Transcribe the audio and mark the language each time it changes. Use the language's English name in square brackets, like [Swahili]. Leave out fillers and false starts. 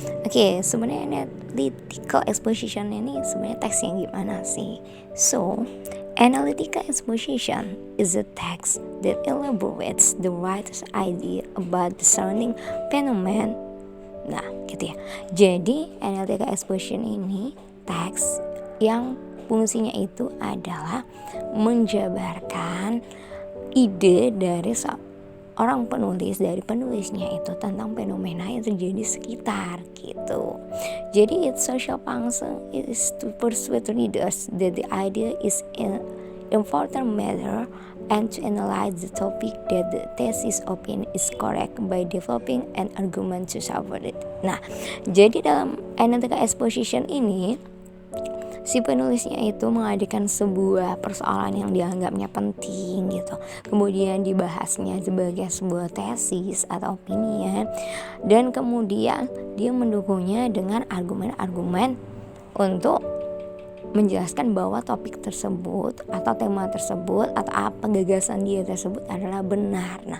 [Indonesian] Oke, sebenarnya analytical exposition ini sebenarnya teks yang gimana sih? [English] So, analytical exposition is a text that elaborates the writer's idea about the surrounding phenomenon. [Indonesian] Nah, gitu ya. Jadi, analytical exposition ini teks yang fungsinya itu adalah menjabarkan ide dari orang penulis, dari penulisnya itu tentang fenomena yang terjadi sekitar gitu. [English] Jadi its social function is to persuade readers that the idea is an important matter and to analyze the topic that the thesis opinion is correct by developing an argument to support it. [Indonesian] Nah, jadi dalam analytical exposition ini si penulisnya itu mengadakan sebuah persoalan yang dianggapnya penting gitu, kemudian dibahasnya sebagai sebuah tesis atau opinian, dan kemudian dia mendukungnya dengan argumen-argumen untuk menjelaskan bahwa topik tersebut atau tema tersebut atau apa gagasan dia tersebut adalah benar.